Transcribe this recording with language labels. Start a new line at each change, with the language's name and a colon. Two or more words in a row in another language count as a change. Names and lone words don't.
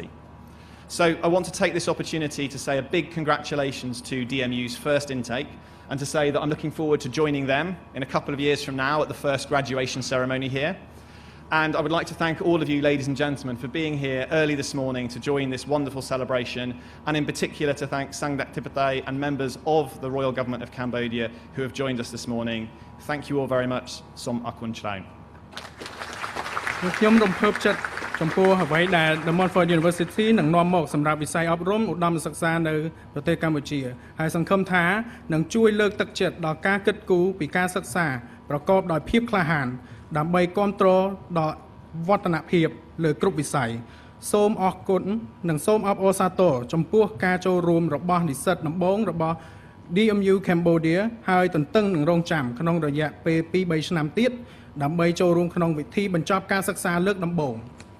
English: So I want to take this opportunity to say a big congratulations to DMU's first intake and to say that I'm looking forward to joining them in a couple of years from now at the first graduation ceremony here. And I would like to thank all of you, ladies and gentlemen, for being here early this morning to join this wonderful celebration, and in particular to thank Sangdak Tipatay and members of the Royal Government of Cambodia who have joined us this morning. Thank you all very much.
Khmer: សូមអរគុណច្រើន. ខ្ញុំរំភើបចិត្តចំពោះអ្វីដែល De Montfort University នឹងនាំមកសម្រាប់វិស័យអប់រំឧត្តមសិក្សានៅប្រទេសកម្ពុជា ហើយសង្ឃឹមថានឹងជួយលើកទឹកចិត្តដល់ការគិតគូរពីការសិក្សាប្រកបដោយភាពក្លាហានដើម្បីគ្រប់គ្រងដល់វឌ្ឍនភាពលើគ្រប់វិស័យសូមអរគុណនិងសូមអបអរសាទរចំពោះការចូលរួមរបស់និស្សិតដំបូងរបស់ DMU Cambodia ហើយទន្ទឹងនឹងរងចាំក្នុងរយៈពេល 2-3 ឆ្នាំទៀតដើម្បីចូលរួមក្នុងវិធីបញ្ចប់ការសិក្សាលើកដំបូង